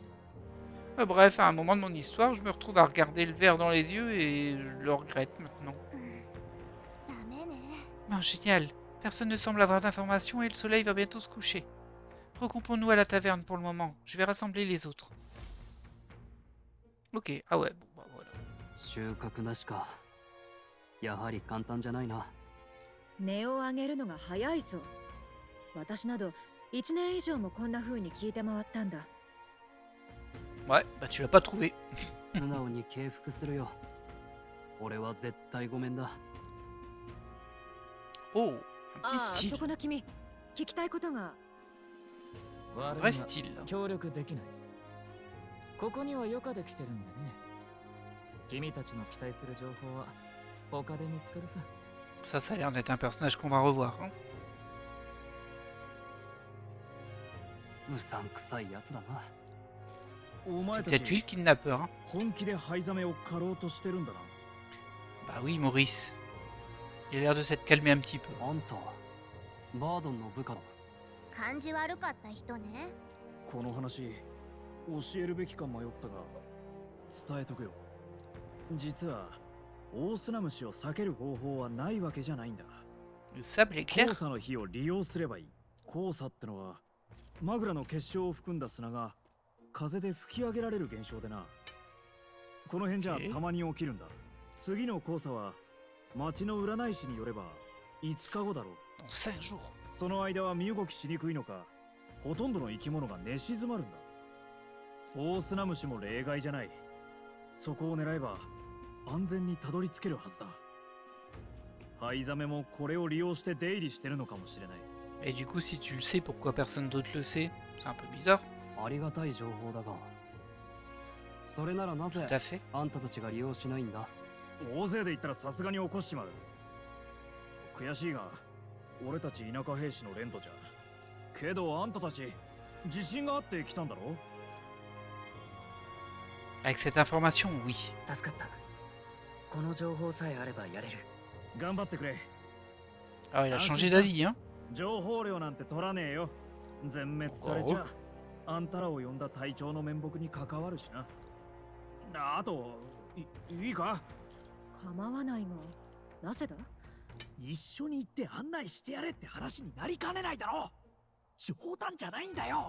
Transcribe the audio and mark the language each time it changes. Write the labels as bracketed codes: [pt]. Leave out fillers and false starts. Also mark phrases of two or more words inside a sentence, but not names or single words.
[fr] Bref, à un moment de mon histoire, je me retrouve à regarder le verre dans les yeux et je le regrette maintenant. Ben, génial. Personne ne semble avoir d'informations et le soleil va bientôt se coucher. Regroupons-nous à la taverne pour le moment. Je vais rassembler les autres. Ok, ah ouais, bon, bah voilà. [ja] 収穫なしか。やはり簡単じゃないな。値を上げるのが早いぞ。私など1年以上もこんな風に聞いて回ったんだ。 [fr] Ouais, bah tu l'as pas trouvé. [ja] 素直に敬服するよ。俺は絶対ごめんだ。 [fr] Oh, un あ petit あ、そ style. [ja] この君、聞きたいことが。 [fr] Vrai style. [ja] 協力できない。ここには余暇で来てるんでね。君たちの期待する情報は他で見つかるさ。 [fr] Ça a l'air d'être un personnage qu'on va revoir. Hein. [ja] うさんくさいやつだな。 [fr] C'est peut-être lui le kidnappeur. Hein. [ja] 本気で灰ザメを狩ろうとしてるんだな。 [fr] Bah oui, Maurice. Il a l'air de s'être calmé un petit peu. [ja] あんたはバードンの部下の。感じ悪かった人ね。この話教えるべきか迷ったが伝えとくよ。実はオオスナムシを避ける方法はないわけじゃないんだ。 [fr] Le sable est clair. [ja] 黄砂の火を利用すればいい。黄砂ってのはマグラの結晶を含んだ砂が風で吹き上げられる現象でな。この辺じゃたまに起きるんだ。次の黄砂は町の占い師によれば5日後だろう。 [fr] Dans 5 jours. [ja] その間は身動きしにくいのか、ほとんどの生き物が寝静まるんだ。オオスナムシも例外じゃない。そこを狙えば安全にたどり着けるはずだ。ハイザメもこれを利用して出入りしてるのかもしれない。 [fr] Et du coup, si tu le sais, pourquoi personne d'autre le sait? C'est un peu bizarre. [ja] ありがたい情報だが。それならなぜ [fr] Tout à fait. [ja] あんたたちが利用しないんだ。大勢で行ったらさすがに起こしちまう。悔しいが、俺たち田舎兵士の連とじゃ。けどあんたたち自信があって来たんだろ。 [fr] Avec cette information, oui. [ja] 助かった。この情報さえあればやれる。頑張ってくれ。 [fr] Ah, il a changé d'avis, hein. [ja] 情報量なんて取らねえよ。全滅されちゃあんたらを呼んだ隊長の面目に関わるしな。あと、いいか？構わないが、なぜだ？一緒に行って案内してやれって話になりかねないだろ。冗談じゃないんだよ。